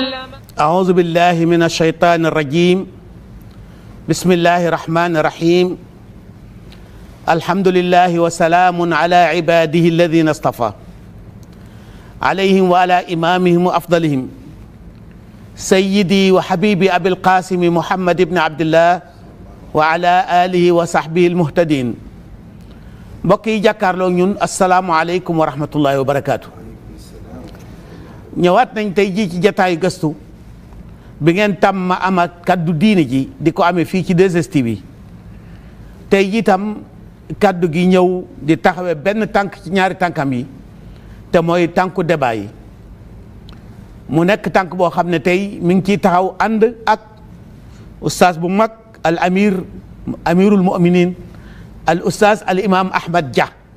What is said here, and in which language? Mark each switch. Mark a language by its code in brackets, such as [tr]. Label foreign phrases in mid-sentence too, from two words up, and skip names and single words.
[ar] أعوذ بالله من الشيطان الرجيم بسم الله الرحمن الرحيم الحمد لله وسلام على عباده الذين اصطفى عليهم وعلى إمامهم وأفضلهم سيدي وحبيبي أبي القاسم محمد بن عبد الله وعلى آله وصحبه المهتدين [wo] mbokk yi jàkkaarloo ñun [ar] السلام عليكم ورحمة الله وبركاته. [wo] ñëwaat nañ tey jii ci jataayu gëstu bi ngeen tàmm am ak kaddu diine ji di ko amee fii ci 2STV bi tey jii tam kaddu gi ñëw di taxawee benn tànk ci ñaari tànkam yi te mooy tànku débat yi mu nekk tànk boo xam ne tey mi ngi ciy taxaw ànd ak ustaas bu mag [ar] الأمير المؤمنين الأستاذ الإمام [wo] Ahmed Dia